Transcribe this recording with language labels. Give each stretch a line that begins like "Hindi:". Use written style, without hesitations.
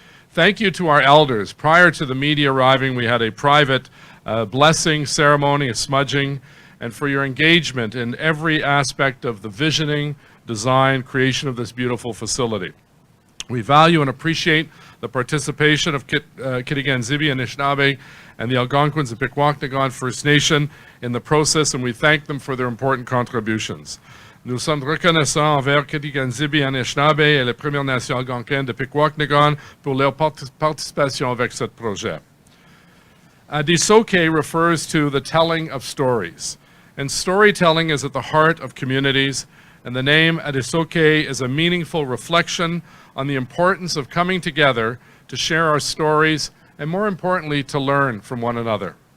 English: Thank you to our elders. Prior to the media arriving, we had a private blessing ceremony, a smudging, and for your engagement in every aspect of the visioning, design, creation of this beautiful facility. We value and appreciate the participation of Kitigan-Zibi Anishinābeg and the Algonquins and Pikwakanagan First Nation in the process, and we thank them for their important contributions.
French: Nous sommes reconnaissants envers Kitigan-Zibi Anishinābeg et les Premières Nations algonquines de Pikwakanagan pour leur participation avec ce projet.
English: Adisoke refers to the telling of stories, and storytelling is at the heart of communities, and the name Adisoke is a meaningful reflection on the importance of coming together to share our stories and, more importantly, to learn from one another.